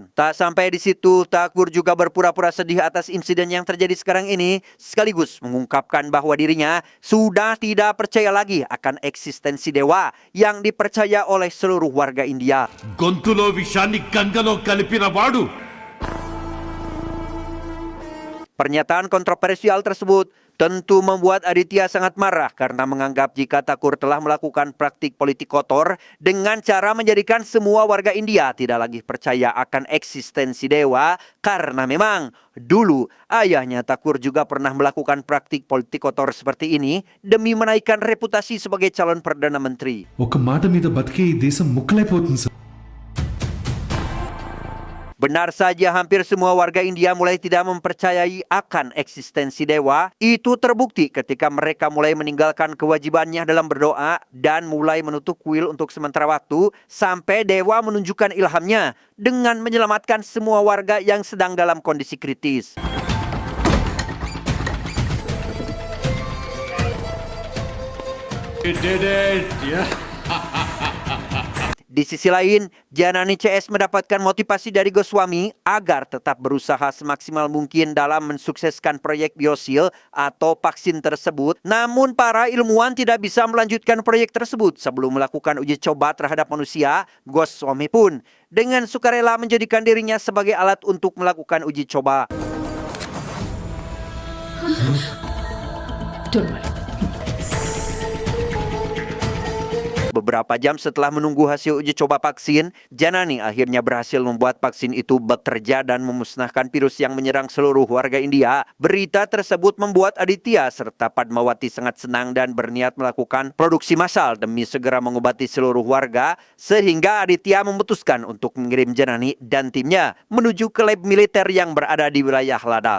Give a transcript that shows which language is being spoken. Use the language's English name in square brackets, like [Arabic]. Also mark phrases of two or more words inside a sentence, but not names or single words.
[Indonesian] Tak sampai di situ, Thakur juga berpura-pura sedih atas insiden yang terjadi sekarang ini sekaligus mengungkapkan bahwa dirinya sudah tidak percaya lagi akan eksistensi dewa yang dipercaya oleh seluruh warga India. [Telugu] గొంతులో విషాన్ని గంగలో కలిపిన వాడు. [Indonesian] Pernyataan kontroversial tersebut tentu membuat Aditya sangat marah karena menganggap jika Thakur telah melakukan praktik politik kotor dengan cara menjadikan semua warga India tidak lagi percaya akan eksistensi dewa karena memang dulu ayahnya Thakur juga pernah melakukan praktik politik kotor seperti ini demi menaikkan reputasi sebagai calon Perdana Menteri. [Telugu] ఒక మాట మీద బతికే ఈ దేశం ముక్కలైపోతుంది సార్. [Indonesian] Benar saja, hampir semua warga India mulai tidak mempercayai akan eksistensi dewa. Itu terbukti ketika mereka mulai meninggalkan kewajibannya dalam berdoa dan mulai menutup kuil untuk sementara waktu sampai dewa menunjukkan ilhamnya dengan menyelamatkan semua warga yang sedang dalam kondisi kritis. [English] He did it. Yeah. [Indonesian] Di sisi lain, Janani CS mendapatkan motivasi dari Goswami agar tetap berusaha semaksimal mungkin dalam mensukseskan proyek biosil atau vaksin tersebut. Namun para ilmuwan tidak bisa melanjutkan proyek tersebut sebelum melakukan uji coba terhadap manusia. Goswami pun dengan sukarela menjadikan dirinya sebagai alat untuk melakukan uji coba. [English] Don't worry. [Indonesian] Beberapa jam setelah menunggu hasil uji coba vaksin, Janani akhirnya berhasil membuat vaksin itu bekerja dan memusnahkan virus yang menyerang seluruh warga India. Berita tersebut membuat Aditya serta Padmawati sangat senang dan berniat melakukan produksi massal demi segera mengobati seluruh warga, sehingga Aditya memutuskan untuk mengirim Janani dan timnya menuju ke lab militer yang berada di wilayah Ladakh.